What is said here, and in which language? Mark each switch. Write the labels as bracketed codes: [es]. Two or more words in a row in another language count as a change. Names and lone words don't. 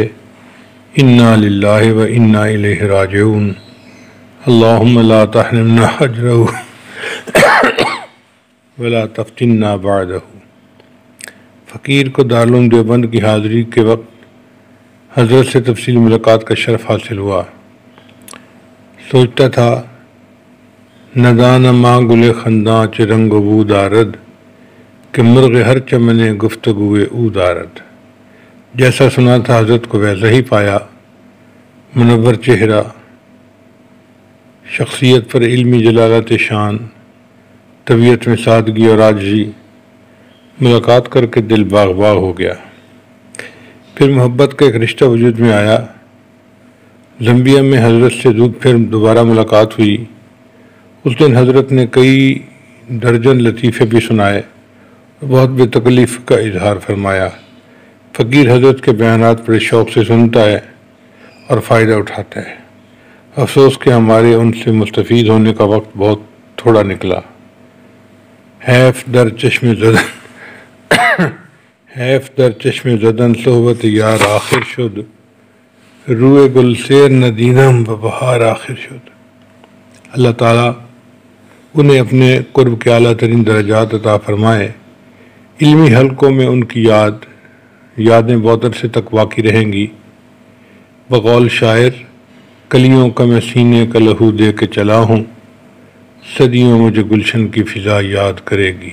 [ar] انا للہ و انا الیہ راجعون، اللہم لا تحرمنا اجرہ ولا تفتنا بعدہ۔ [ur] فقیر کو دارالعلوم دیوبند کی حاضری کے وقت حضرت سے تفصیلی ملاقات کا شرف حاصل ہوا۔ سوچتا تھا [fa] ندان ماں گل خنداں چ رنگ و بو دارد، کہ مرغ ہر چمنے گفتگوئے او دارد۔ [ur] جیسا سنا تھا حضرت کو ویسا ہی پایا، منور چہرہ، شخصیت پر علمی جلالت شان، طبیعت میں سادگی اور عاجزی۔ ملاقات کر کے دل باغ باغ ہو گیا۔ پھر محبت کا ایک رشتہ وجود میں آیا۔ زمبیا میں حضرت سے پھر دوبارہ ملاقات ہوئی۔ اس دن حضرت نے کئی درجن لطیفے بھی سنائے، بہت بے تکلف کا اظہار فرمایا۔ فقیر حضرت کے بیانات بڑے شوق سے سنتا ہے اور فائدہ اٹھاتا ہے۔ افسوس کہ ہمارے ان سے مستفید ہونے کا وقت بہت تھوڑا نکلا۔ [fa] حیف در چشم زدن صحبت یار آخر شد، روئے گل سیر ندینم و بہار آخر شد۔ [ur] اللہ تعالیٰ انہیں اپنے قرب کے اعلیٰ ترین درجات عطا فرمائے۔ علمی حلقوں میں ان کی یادیں بہت عرصے تک باقی رہیں گی۔ بقول شاعر کلیوں کا میں سینے کا لہو دے کے چلا ہوں، صدیوں مجھے گلشن کی فضا یاد کرے گی۔